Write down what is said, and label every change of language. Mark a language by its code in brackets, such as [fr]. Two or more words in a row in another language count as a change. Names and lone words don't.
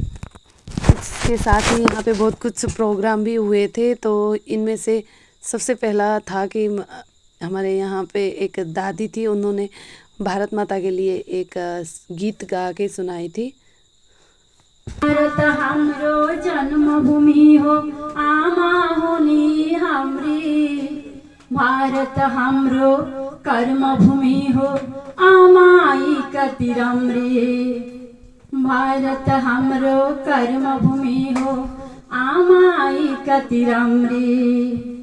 [hi] इसके साथ ही यहाँ पे बहुत कुछ प्रोग्राम भी हुए थे। तो इनमें से सबसे पहला था कि हमारे यहाँ पे एक दादी थी, उन्होंने भारत माता के लिए एक गीत गा के सुनाई थी। [ne] भारत हाम्रो जन्मभूमि हो, आमा हुनी हाम्री। भारत हाम्रो कर्मभूमि हो, आमाई कति राम्री। भारत हाम्रो कर्मभूमि हो, आमाई कति राम्री।